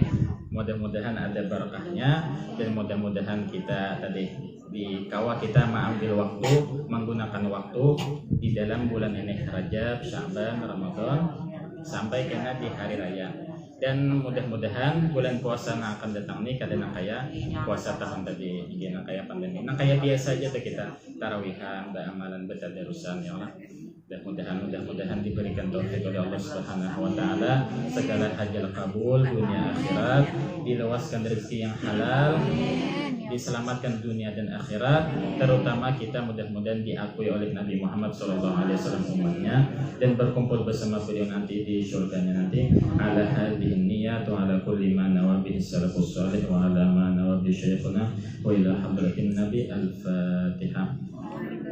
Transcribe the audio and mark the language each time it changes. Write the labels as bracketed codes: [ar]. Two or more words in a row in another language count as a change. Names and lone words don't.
[id] Mudah-mudahan ada barakahnya, dan mudah-mudahan kita tadi di kawah kita mengambil waktu, menggunakan waktu di dalam bulan ini Rajab, Sya'ban, Ramadan sampai kena di hari raya. Dan mudah-mudahan bulan puasa yang akan datang nih kadang kaya puasa tahun tadi ini kaya pandemi. Kaya biasa aja tuh kita tarawihan, amalan bertadarusan [ar] يا الله. [id] Dan mudah-mudahan diberikan taufik oleh Allah [ar] سبحانه وتعالى, [id] segala hajat kabul dunia akhirat, diluaskan rezeki yang halal, diselamatkan dunia dan akhirat, terutama kita mudah-mudahan diakui oleh Nabi Muhammad SAW umatnya, dan berkumpul bersama beliau nanti di surganya nanti. [ar] على هذه النية وعلى كل ما نوى به السلف الصالح وعلى ما نوى به شيخنا وإلى حضرة النبي. [id] Al-Fatihah.